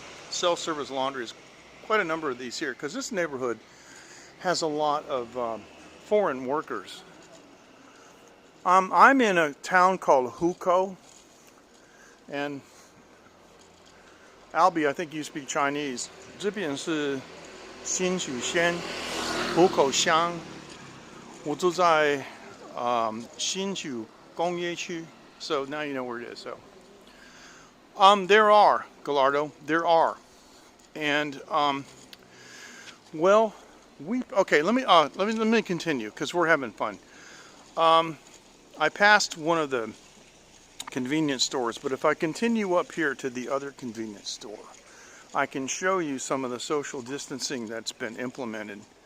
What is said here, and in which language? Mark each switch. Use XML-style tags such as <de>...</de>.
<en>Self-service laundry is quite a number of these here, because this neighborhood has a lot of foreign workers. I'm in a town called Hukou, and Albie, I think you speak Chinese.</en> <zh>这边是新竹县湖口乡，我住在新竹工业区.</zh> <en>So now you know where it is. So there are, Gallardo, there are, and well, okay. Let me continue because we're having fun. I passed one of the convenience stores, but if I continue up here to the other convenience store, I can show you some of the social distancing that's been implemented.</en>